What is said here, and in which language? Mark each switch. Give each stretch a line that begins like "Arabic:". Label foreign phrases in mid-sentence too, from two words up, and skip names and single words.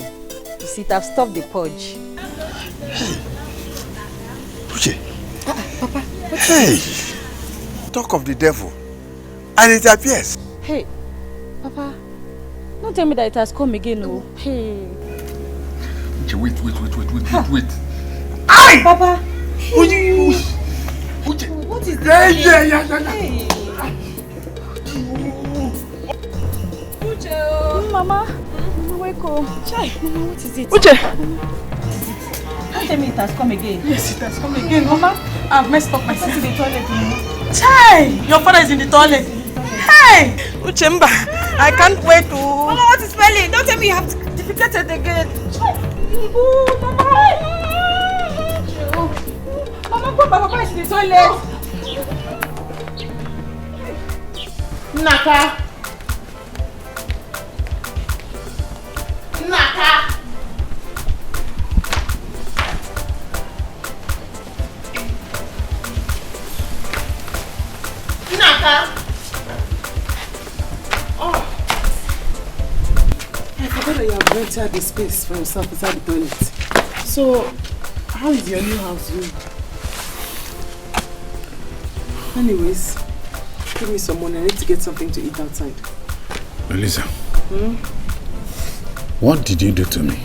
English: You see, it have stopped the purge. Uche. Papa, what Hey! Talk of the devil. And it appears. Hey, Papa, don't tell me that it has come again, no. Hey. Uche, wait. Aye! Papa! Uche! What is this? Yeah. Uche! Mama! Wake up. Chai, Mama, what is it? Uche! Don't tell me it has come again. Yes, it has come again, Mama. I've messed up myself. In the toilet, Chai! Your father is in the toilet. Hey! Uchemba, I can't wait to... Mama, what is spelling? Don't tell me you have defecated again. Mama, put Papa in the toilet. Naka. Naka. Naka. Oh. I forgot that you have rented the space for yourself inside the toilet. So, how is your new house doing? Anyways, give me some money. I need to get something to eat outside. Melissa, Hmm? what did you do to me?